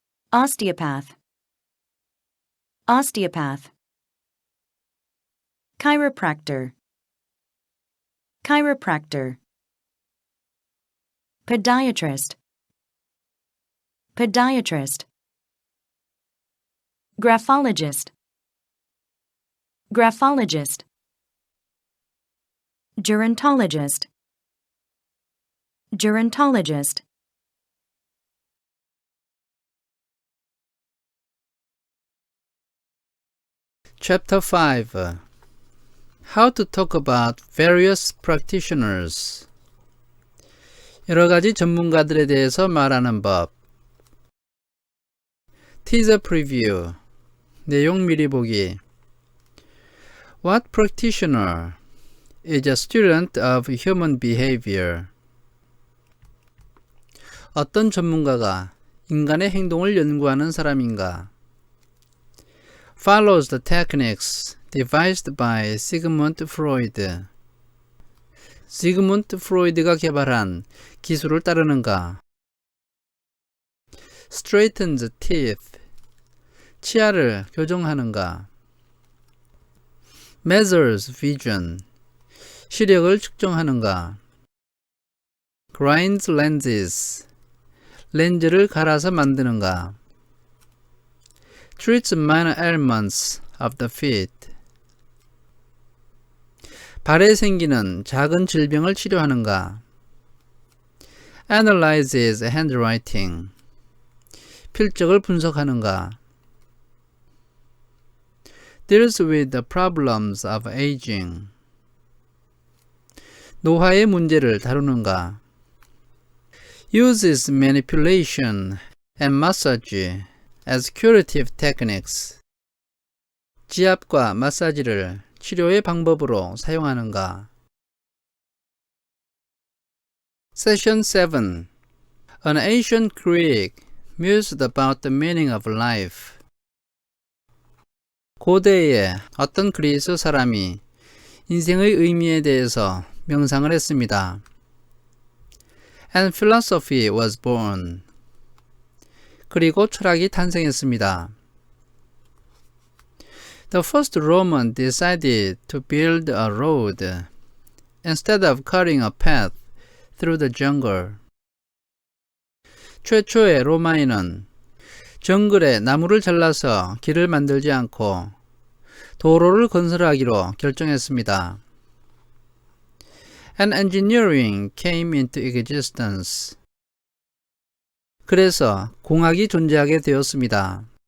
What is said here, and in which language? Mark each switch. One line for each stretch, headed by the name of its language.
English: osteopath, osteopath, chiropractor, chiropractor, podiatrist, podiatrist, graphologist, graphologist, gerontologist, gerontologist. Chapter 5. How to talk about various practitioners.
Korean: 여러 가지 전문가들에 대해서 말하는 법.
English: Teaser preview.
Korean: 내용 미리 보기.
English: What practitioner is a student of human behavior?
Korean: 어떤 전문가가 인간의 행동을 연구하는 사람인가?
English: Follows the techniques devised by Sigmund Freud.
Korean: 시그문드 프로이드가 개발한 기술을 따르는가?
English: Straightens teeth.
Korean: 치아를 교정하는가?
English: Measures vision.
Korean: 시력을 측정하는가?
English: Grinds lenses.
Korean: 렌즈를 갈아서 만드는가?
English: Treats minor ailments of the feet.
Korean: 발에 생기는 작은 질병을 치료하는가?
English: Analyzes handwriting.
Korean: 필적을 분석하는가?
English: Deals with the problems of aging.
Korean: 노화의 문제를 다루는가?
English: Uses manipulation and massage as curative techniques.
Korean: 지압과 마사지를 치료의 방법으로 사용하는가?
English: Session 7. An ancient Greek mused about the meaning of life.
Korean: 고대의 어떤 그리스 사람이 인생의 의미에 대해서 명상을 했습니다.
English: And philosophy was born.
Korean: 그리고 철학이 탄생했습니다.
English: The first Roman decided to build a road instead of cutting a path through the jungle.
Korean: 최초의 로마인은 정글에 나무를 잘라서 길을 만들지 않고 도로를 건설하기로 결정했습니다.
English: And engineering came into existence.
Korean: 그래서 공학이 존재하게 되었습니다.